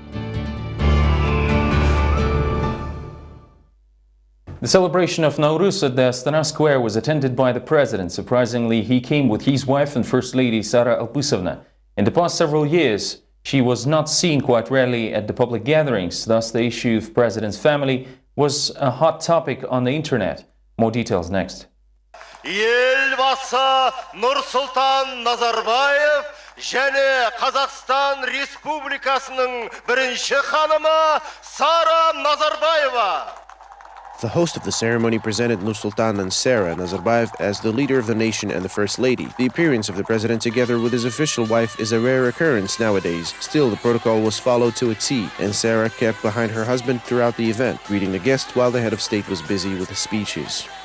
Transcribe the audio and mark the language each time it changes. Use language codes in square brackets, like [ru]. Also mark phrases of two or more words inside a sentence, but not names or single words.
[en] The celebration of Nowruz at the Astana Square was attended by the president. Surprisingly, he came with his wife and First Lady Sara Alpysovna. In the past several years, she was not seen quite rarely at the public gatherings. Thus, the issue of president's family was a hot topic on the internet. More details next. [kk] Елбасы Нұрсұлтан Назарбаев және Қазақстан Республикасының бірінші ханымы Сара Назарбаева. [en] The host of the ceremony presented Nursultan and Sara Nazarbayev as the leader of the nation and the First Lady. The appearance of the president together with his official wife is a rare occurrence nowadays. Still, the protocol was followed to a T, and Sara kept behind her husband throughout the event, greeting the guests while the head of state was busy with his speeches.